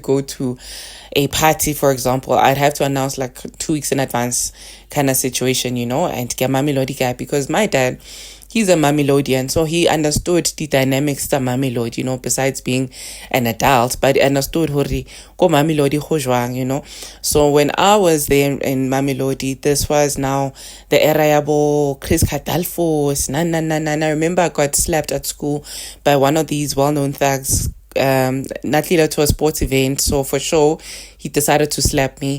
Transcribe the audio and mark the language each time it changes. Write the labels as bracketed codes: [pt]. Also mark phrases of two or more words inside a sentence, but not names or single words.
[en] go to a party, for example, I'd have to announce like 2 weeks in advance kind of situation, and get Mamelodi guy, because my dad, he's a Mamelodian, so he understood the dynamics of Mamelodi, besides being an adult, but he understood [st] hori go Mamelodi go jwang, [en] So when I was there in Mamelodi, this was now the era yabo Chris Catalfos, I remember I got slapped at school by one of these well-known thugs, not leader to a sports event, so for sure he decided to slap me.